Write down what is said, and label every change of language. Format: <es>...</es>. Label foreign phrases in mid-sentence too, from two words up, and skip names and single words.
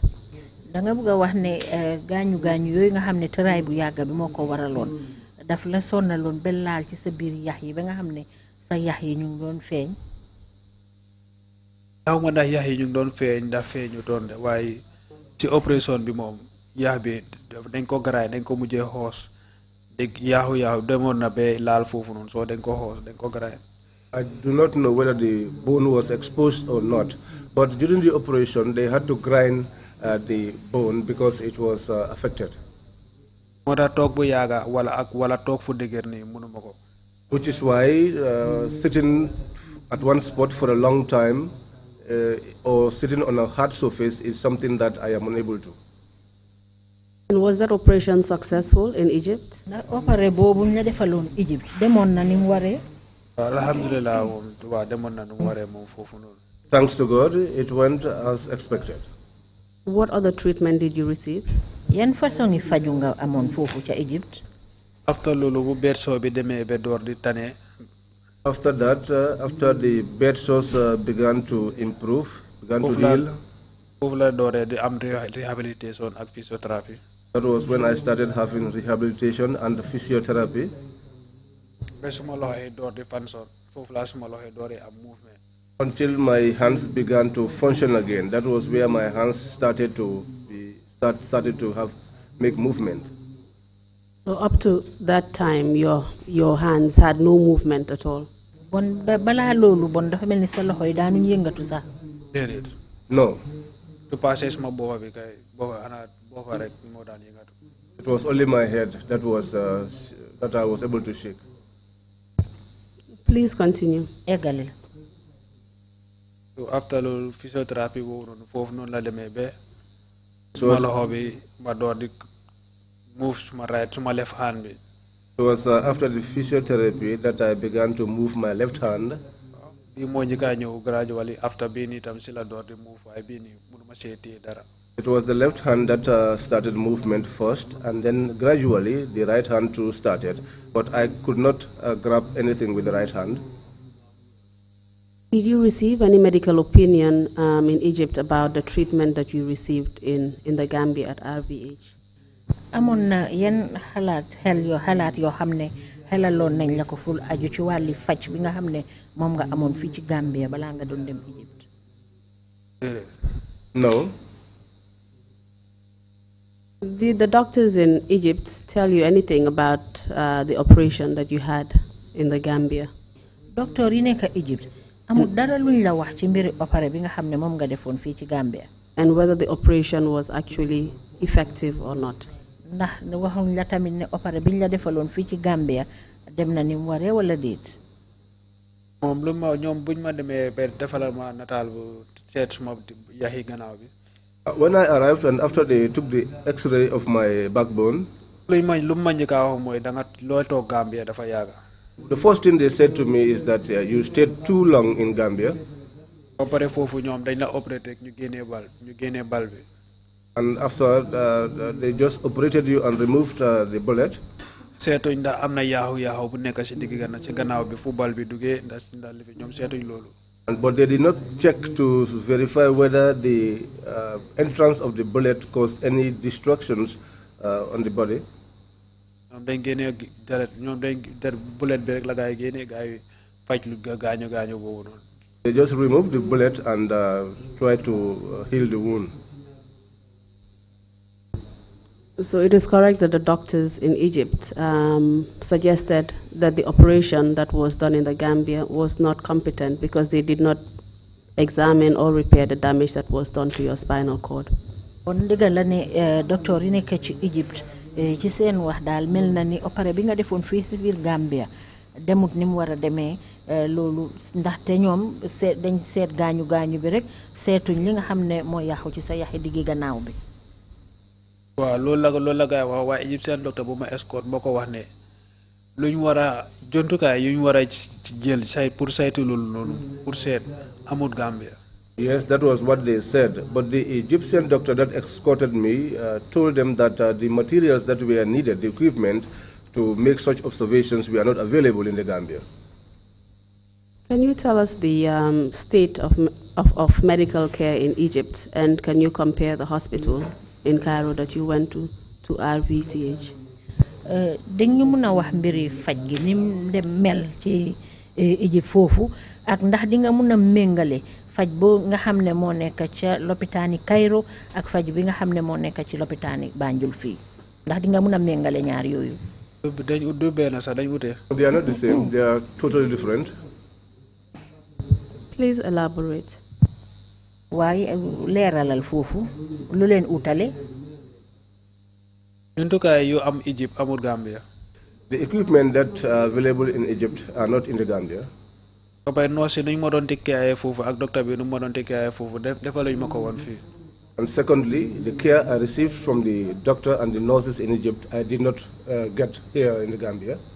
<wo>Da nga bëgg wax ne gañu yoy nga xamne tëraay bu yàgg bi moko waraloon daf la sonnaloon ba laal ci sa biir yax yi ba nga xamne sa yax yi ñu ngi doon feeñ. Yaw ma ndax yax yi ñu ngi doon feeñ ndax feeñu doon de waaye ci opération bi moom yax bi dañ ko garaay dañ ko mujjee xoos dégg yaaxu demoon na ba laal foofu noonu soo dañ ko xoos dañ ko garaay.</wo> <en>I do not know whether the bone was exposed or not, but during the operation they had to grind the bone because it was affected.</en> <wo>Moo tax toog bu yaaga wala toog fu dëgër nii mënuma ko.</wo> <en>Which is why sitting at one spot for a long time or sitting on a hard surface is something that I am unable to. And was that operation successful in Egypt?</en> <wo>Na opéré bobu ñu defaloon Egypt demoon na ni mu waree. Alhamdulillah moom waa demoon na nu mu waree moom foofu noonu.</wo> <en>Thanks to God, it went as expected. What other treatment did you receive?</en> <wo>Yan façon yi faju nga amoon foofu ca Egypt? After loolu bu bedsore bi demee ba door di tane.</wo> <en>After that, after the bed sores began to improve, began to heal.</en> <wo>Foofu la dooree di am rehabilitation ak physiotherapy.</wo> <en>That was when I started having rehabilitation and physiotherapy.</en> <wo>Ba suma loxo yi door di function foofu la suma loxo yi dooree am movement.</wo> <en>Until my hands began to function again. That was where my hands started to make movement. So up to that time, your hands had no movement at all?</en> <wo>Bon bala loolu bon dafa melni sa loxo yi daanu yëngatu sax. Déedéet.</wo> <en>No.</en> <wo>To passé suma boppa bi kay boppa rek moo daan yëngatu.</wo> <en>It was only my head that I was able to shake. Please continue.</en> <wo>Egale. So after loolu physiotherapy boobu noonu foofu noonu la demee ba suma loxo bi ma door di move suma</wo> <en>left hand</en> <wo>bi.</wo> <en>It was after the physiotherapy that I began to move my left hand.</en> <wo>Bii moo njëkk a ñëw</wo> <en>gradually after</en> <wo>bii nii tam si la door di move waaye bii nii mënuma see téye dara.</wo> <en>It was the left hand that started movement first, and then gradually the right hand too started. But I could not grab anything with the right hand. Did you receive any medical opinion in Egypt about the treatment that you received in the Gambia at RVH?</en> <wo>Amoon na yan xalaat yoo xam ne xelaloon nañ la ko ful aju ci wàlli faj bi nga xam ne moom nga amoon fii ci Gambia balaa nga doon dem Egypt?</wo> <en>No. Did the doctors in Egypt tell you anything about the operation that you had in the Gambia?</en> <wo>Docteur yi nekk Egypt amul dara luñ la wax ci mbiri opéré bi nga xam ne moom nga defoon fii ci Gambia.</wo> <en>And whether the operation was actually effective or not?</en> <wo>Ndax waxuñ la tamit ne opéré biñ la defaloon fii ci Gambia dem na ni mu waree wala déet. Moom lu ma ñoom buñ ma demee ba defalal ma nataal bu seet suma yaxi gannaaw bi.</wo> <en>When I arrived and after they took the X-ray of my backbone,</en> <wo>lu ma njëkk a wax mooy danga loo toog Gambia dafa yàgga.</wo> <en>the first thing they said to me is that you stayed too long in Gambia.</en> <wo>Ba pare foofu ñoom dañ la opéré ñu génnee bal bi.</wo> <en>And after they just operated you and removed the bullet.</en> <wo>Seetuñ ndax am na yaaxu bu nekk si digg ci gannaaw bi fu bal bi duggee ndax li fi ñoom seetuñ loolu.</wo> <en>But they did not check to verify whether the entrance of the bullet caused any destructions on the body. They just remove the bullet and try to heal the wound. So it is correct that the doctors in Egypt suggested that the operation that was done in the Gambia was not competent because they did not examine or repair the damage that was done to your spinal cord.</en> <wo>On digal la ne docteur yi nekk ci Egypt ci seen wax daal mel na ni opéré bi nga defoon fii ci biir Gambia demut ni mu war a demee loolu ndaxte ñoom dañ seet gaañu bi rek seetuñ li nga xam ne moo yàqu ci sa yaxi diggi gannaaw bi. waaw loolu la gaay wax waaye Egyptian docteur bu ma escort moo ko wax ne lu ñu war a jontukaay yu ñu war a jël pour saytu loolu noonu pour seet amut Gambia.</wo> <en>Yes, that was what they said. But the Egyptian doctor that escorted me told them that the materials that were needed, the equipment to make such observations, were not available in the Gambia. Can you tell us the state of medical care in Egypt, and can you compare the hospital in Cairo that you went to RVTH?</en> <wo>dañu mëna wax mbiri faj gi nim dem mel ci Egypt fofu ak ndax di nga mëna méngalé faj bo nga xamné mo nekk ci l'hôpitani Cairo ak faj bi nga xamné mo nekk ci l'hôpitani Banjul fi ndax di nga mëna méngalé ñaar yoyu. dañ du ben sax dañ wuté.</wo> <en>They are not the same, they are totally different. Please elaborate.</en> <wo>Waaye leeralal foofu lu leen utale. You am Egypt, amul Gambia.</wo> <en>The equipment that are available in Egypt are not in the Gambia. And secondly, the care I received from the doctor and the nurses in Egypt, I did not get here in the Gambia.</en>